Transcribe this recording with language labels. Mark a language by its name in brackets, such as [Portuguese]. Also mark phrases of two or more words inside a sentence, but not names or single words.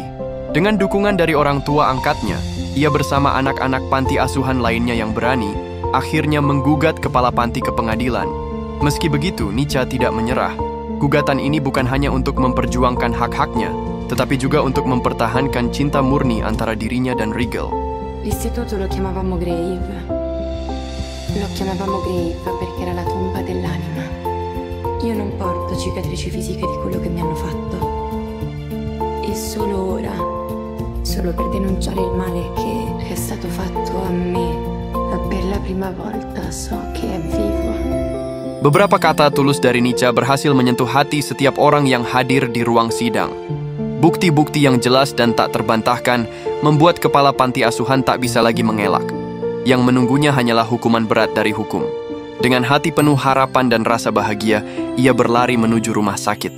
[Indonesian] Dengan dukungan dari orang tua angkatnya, ia bersama anak-anak panti asuhan lainnya yang berani, akhirnya menggugat kepala panti ke pengadilan. Meski begitu, Nica tidak menyerah. Gugatan ini bukan hanya untuk memperjuangkan hak-haknya, tetapi juga untuk mempertahankan cinta murni antara dirinya dan Rigel. [Italian] L'istituto lo chiamavamo Grave. Lo chiamavamo Grave perché era la tomba dell'anima. Io non porto cicatrici fisiche di quello che mi hanno fatto. E solo ora, solo per denunciare il male che è stato fatto a me, per la prima volta so che è vivo. [Indonesian] Beberapa kata tulus dari Nica berhasil menyentuh hati setiap orang yang hadir di ruang sidang. Bukti-bukti yang jelas dan tak terbantahkan membuat kepala panti asuhan tak bisa lagi mengelak. Yang menunggunya hanyalah hukuman berat dari hukum. Dengan hati penuh harapan dan rasa bahagia, ia berlari menuju rumah sakit.